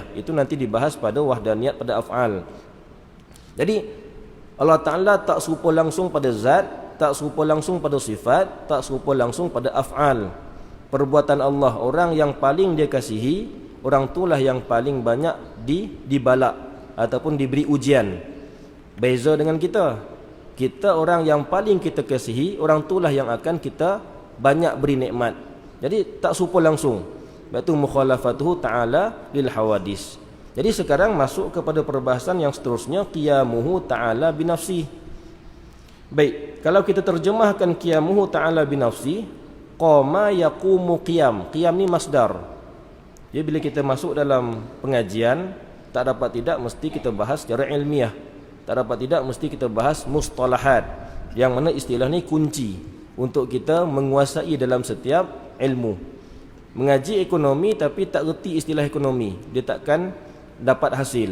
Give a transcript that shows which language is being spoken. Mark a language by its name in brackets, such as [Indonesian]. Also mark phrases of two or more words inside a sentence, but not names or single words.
[Malay] Itu nanti dibahas pada wahdaniyat pada af'al. Jadi [Arabic] الله تعالى [Malay] tak serupa langsung pada zat, tak serupa langsung pada sifat, tak serupa langsung pada af'al. Perbuatan Allah, orang yang paling dia kasihi, orang itulah yang paling banyak dibalak ataupun diberi ujian. Beza dengan kita. Kita orang yang paling kita kasihi, orang itulah yang akan kita banyak beri nikmat. Jadi tak serupa langsung. Sebab itu [Arabic] مخالفته تعالى للحوادث. [Malay] Jadi sekarang masuk kepada perbahasan yang seterusnya, [Arabic] قيامه تعالى بنفسه. [Malay] Baik, kalau kita terjemahkan [Arabic] قيامه تعالى بنفسه قام يقوم قيام. [Malay] Qiyam ni masdar. Jadi bila kita masuk dalam pengajian, tak dapat tidak mesti kita bahas secara ilmiah. Tak dapat tidak mesti kita bahas mustalahat, yang mana istilah ni kunci untuk kita menguasai dalam setiap ilmu. Mengaji ekonomi tapi tak reti istilah ekonomi, dia takkan dapat hasil.